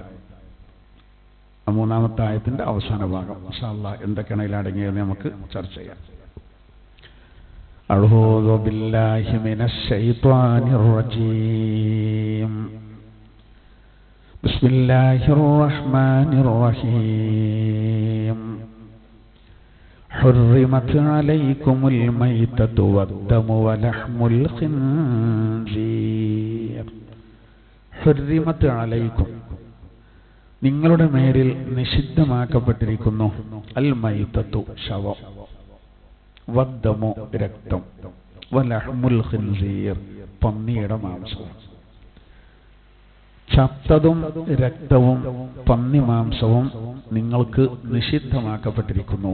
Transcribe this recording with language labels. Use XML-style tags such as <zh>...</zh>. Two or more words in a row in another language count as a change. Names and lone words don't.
<ml>ആ 3-ാമത്തെ ആയത്തിന്റെ അവസാന ഭാഗം</ml> <ar>إن شاء الله</ar> <ml>എന്തൊക്കെയാണ് ഇതിൽ അടങ്ങിയതെന്ന് നമുക്ക് ചർച്ച ചെയ്യാം.</ml> <ar>أعوذ بالله من الشيطان الرجيم. بسم الله الرحمن الرحيم. حرمت عليكم الميتة والدم ولحم الخنزير. حرمت عليكم</ar> <ml>നിങ്ങളുടെ മേലിൽ നിഷിദ്ധമാക്കപ്പെട്ടിരിക്കുന്നു</ml> <ar>الميتة</ar> <ml>ശവം, വദ്ദമു രക്തം,</ml> <ar>ولحم الخنزير</ar> <ml>പന്നിയുടെ മാംസവും. ചത്തതും രക്തവും പന്നി മാംസവും നിങ്ങൾക്ക് നിഷിദ്ധമാക്കപ്പെട്ടിരിക്കുന്നു.</ml>